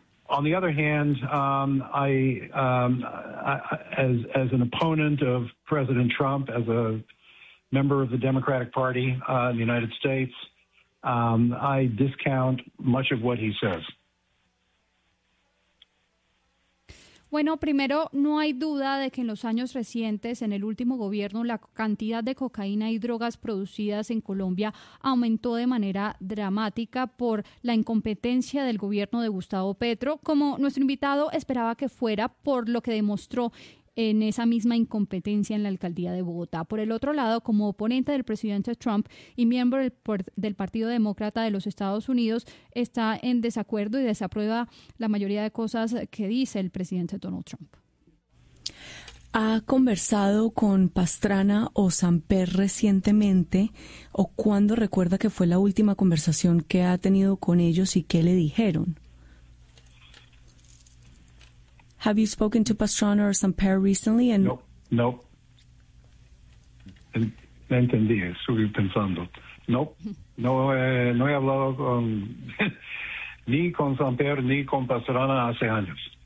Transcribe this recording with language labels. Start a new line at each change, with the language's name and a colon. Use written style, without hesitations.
English: On the other hand, as an opponent of President Trump, as a member of the Democratic Party in the United States, I discount much of what he says.
Spanish: Bueno, primero, no hay duda de que en los años recientes, en el último gobierno, la cantidad de cocaína y drogas producidas en Colombia aumentó de manera dramática por la incompetencia del gobierno de Gustavo Petro, como nuestro invitado esperaba que fuera, por lo que demostró en esa misma incompetencia en la alcaldía de Bogotá. Por el otro lado, como oponente del presidente Trump y miembro del Partido Demócrata de los Estados Unidos, está en desacuerdo y desaprueba la mayoría de cosas que dice el presidente Donald Trump. ¿Ha conversado con Pastrana o Samper recientemente? ¿O cuándo recuerda que fue la última conversación que ha tenido con ellos y qué le dijeron?
English: Have you spoken to Pastrana or Samper recently? And No.
Spanish: Entendí, estoy pensando. No he hablado con, ni con Samper ni con Pastrana hace años.